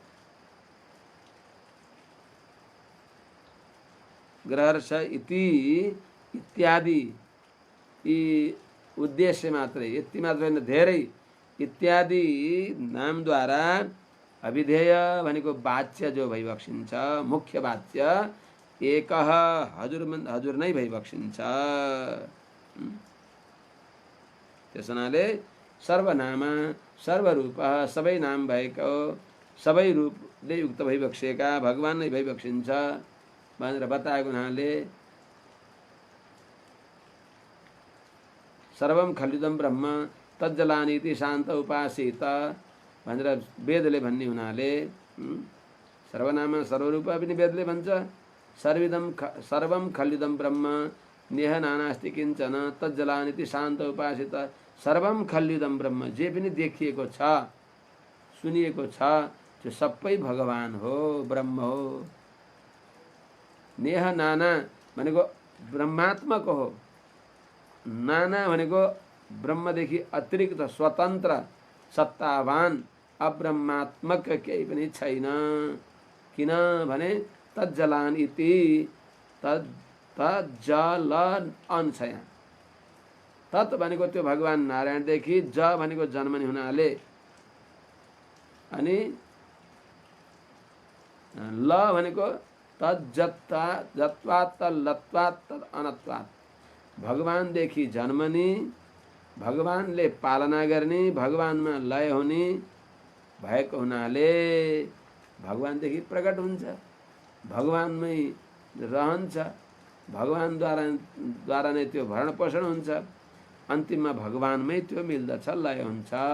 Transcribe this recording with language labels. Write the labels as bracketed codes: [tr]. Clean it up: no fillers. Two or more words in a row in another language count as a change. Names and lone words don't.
[ne] ग्रहर्ष इत्यादि यी उद्देश्य मात्रै, यति मात्र होइन धेरै इत्यादि नामद्वारा अभिधेय भनेको वाच्य जो भइबक्सिन्छ, मुख्य वाच्य एक हजुर नै भइबक्सिन्छ। त्यस हुनाले सर्वनाम सर्वरूप सबै नाम भएको सबै रूपले युक्त भइबक्सेका भगवान नै भइबक्सिन्छ भनेर बताएको हुनाले [sa] सर्वम खल्युदम ब्रह्म तज्जलानीति शान्त उपासित [ne] भनेर वेदले भन्ने हुनाले सर्वनाम सर्वरूप पनि वेदले भन्छ। [sa] सर्वम खल्युदम ब्रह्म नेह नानास्ति किञ्चन तज्जलानीति शान्त उपासित। सर्वम खल्युदम ब्रह्म, [ne] जे पनि देखिएको छ सुनिएको छ त्यो सबै भगवान हो, ब्रह्म हो। [sa] नेह नाना [ne] भनेको ब्रह्मात्मक हो, नाना भनेको ब्रह्मदेखि अतिरिक्त स्वतन्त्र सत्तावान अब्रह्मात्मक केही पनि छैन। किनभने [sa] तज्जलान इति तज्जलन अनछया, [ne] तत् भनेको त्यो भगवान नारायणदेखि, ज भनेको जन्मने हुनाले, अनि ल भनेको [sa] तज्जत्वात् तल्लत्वात् तद् अनत्वात्, [ne] भगवानदेखि जन्मने, भगवानले पालना गर्ने, भगवानमा लय हुने भएको हुनाले भगवानदेखि प्रकट हुन्छ, भगवानमै रहन्छ, भगवानद्वारा नै त्यो भरण पोषण हुन्छ, अन्तिममा भगवानमै त्यो मिल्दछ, लय हुन्छ।